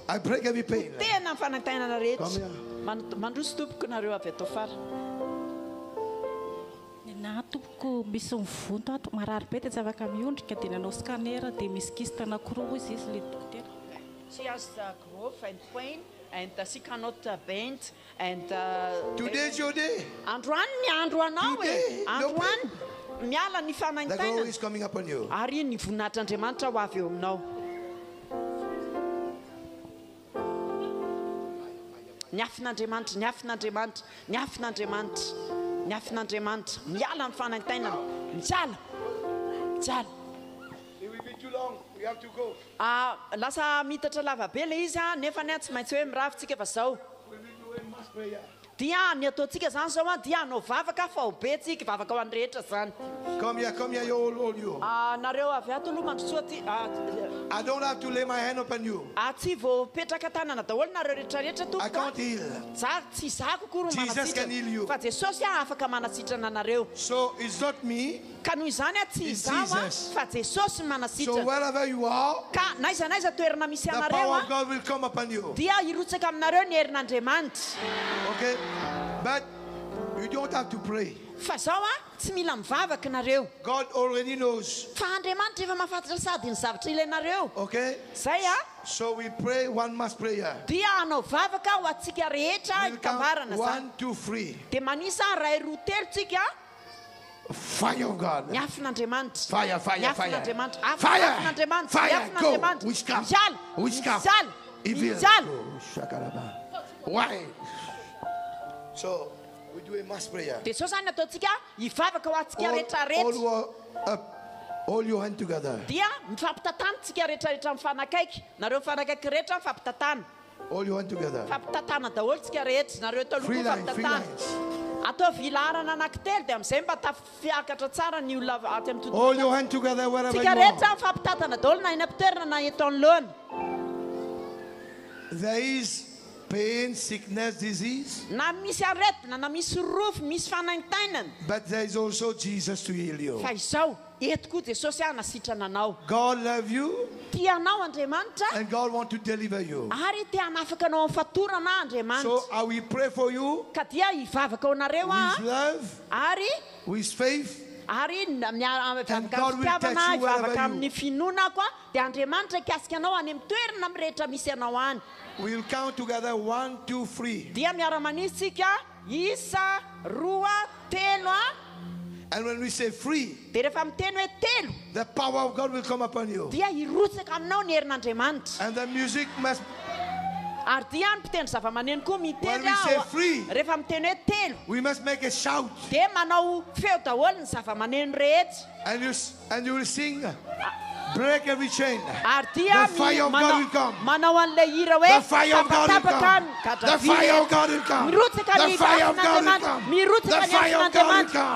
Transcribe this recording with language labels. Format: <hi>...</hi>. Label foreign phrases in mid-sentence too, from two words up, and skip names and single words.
<en>I break every pain.</en> <mg>Potena ny fanaintainana rehetra.</mg> <en>Come here.</en> <mg>Mandroso tompoko nareo avy atao fara. Na tompoko misy mivonto ato marary be dia tsy afaka miondrika dia nanao scanner dia misy kista anankiroa izy le dokotera.</mg> <en>She has growth and pain and she cannot bend and Today's your day.</en> <mg>androany ny andro anao e. Androany miala ny</mg> <en>The glory</en> <mg>fanaintainana.</mg> <en>is coming upon you.</en> <mg>Ary ny voninahitr'Andriamanitra ho avy eo aminao. Ny afin'Andriamanitra, ny afin'Andriamanitra, ny afin'Andriamanitra, ny afin'Andriamanitra. Miala ny fanaintainana. Miala. Miala.</mg> <en>It will be too long. We have to go.</en> <mg>Lasa mitatra lava be le izy nefa ny tsy maintsy hoe miravintsika fa zao.</mg> <en>We will do a mass prayer.</en> <mg>Dia ny ataontsika zany zao dia anao vavaka fa ho be tsika vavaka ho an'ny rehetra zany.</mg> <en>Come here, you all you.</en> <mg>Nareo avy ato aloha mandrosoa ty.</mg> <en>I don't have to lay my hand upon you.</en> <mg>Tsy voapetraka tanana daholo nareo rehetrarehetra</mg> <en>I can't heal.</en> <mg>za tsy zako kory</mg> <en>Jesus can heal you.</en> <mg>fa Jesosy afaka manasitrana nareo.</mg> <en>So it's not me.</en> <mg>Ka noho izany tsy</mg> <en>It's</en> <mg>izaho</mg> <en>Jesus.</en> <mg>fa Jesosy</mg> <en>So</en> <mg>manasitrana.</mg> <en>wherever you are,</en> <mg>Ka naiza toerana misy</mg> <en>the</en> <mg>anareo</mg> <en>power of God will come upon you.</en> <mg>dia irotsaka aminareo ny herin'Andriamanitra.</mg> <en>Okay? But you don't have to pray.</en> <mg>fa zao tsy mila mivavaka nareo.</mg> <en>God already knows.</en> <mg>Fa Andriamanitra efa mahafantatra sady ny zavatra ilainareo.</mg> <en>Okay?</en> <mg>Zay</mg> <en>So we pray one mass prayer.</en> <mg>Dia anao vavaka ho atsika rehetra hikambarana zany. 1, 2, 3. Dia manisa ray roa telo tsika.</mg> <en>Fire of God.</en> <mg>Nyafin'Andriamanitra.</mg> <en>Fire, fire, fire. Fire. Fire. Go. Witchcraft. Evil. Why? So we do a mass prayer.</en> <mg>Dia so zany ataontsika hivavaka ho atsika rehetra rehetra.</mg> <en>All your hand together.</en> <mg>Dia mifampitatana tsika rehetra rehetra mifanakaiky. Nareo mifanakaiky rehetra mifampitatana.</mg> <en>All your hand together.</en> <mg>Mifampitatana daholo tsika rehetra. Nareo taloha mifampitatana. Atao vilarana anankitelo dia amin'izay mba tafiakatra tsara ny olona aty amin'ny tontolo.</mg> <en>All your hand together wherever you</en> <mg>tsika</mg> <en>are.</en> <mg>rehetra mifampitatana daholo na eny am-toerana na eto anoloana.</mg> <en>There is pain, sickness, disease.</en> <mg>Na misy aretina, na misy rofo, misy fanaintainana.</mg> <en>But there is also Jesus to heal you.</en> <mg>Fa izao, eto koa Jesosy anasitrana anao.</mg> <en>God love you.</en> <mg>Tianao Andriamanitra.</mg> <en>And God want to deliver you.</en> <mg>Ary te hanafaka anao amin'ny fatorana Andriamanitra.</mg> <en>So I will pray for you.</en> <mg>Ka dia hivavaka ho nareo</mg> <en>with love.</en> <mg>Ary</mg> <en>with faith.</en> <mg>Ary hivavaka amin'ny finoana koa dia Andriamanitra ikasika anao any amin'ny toerana amin'ny rehetra misy anao any.</mg> <en>We'll count together 1, 2, 3.</en> <mg>Dia miara-manisika isa, roa, telo.</mg> <en>And when we say free,</en> <mg>dia rehefa miteny hoe telo,</mg> <en>the power of God will come upon you.</en> <mg>Dia hirotsaka aminao ny herin'Andriamanitra.</mg> <en>And the music must.</en> <mg>Ary dia ny mpitendry zava-maneno koa mitendry</mg> <en>when we say free,</en> <mg>rehefa miteny hoe telo,</mg> <en>we must make a shout.</en> <mg>Dia manao feo daholo ny zava-maneno rehetra.</mg> <en>And you will sing. Break every chain. The fire of God will come. The fire of God will come. The fire of God will come. The fire of God will come. The fire of God will come.</en>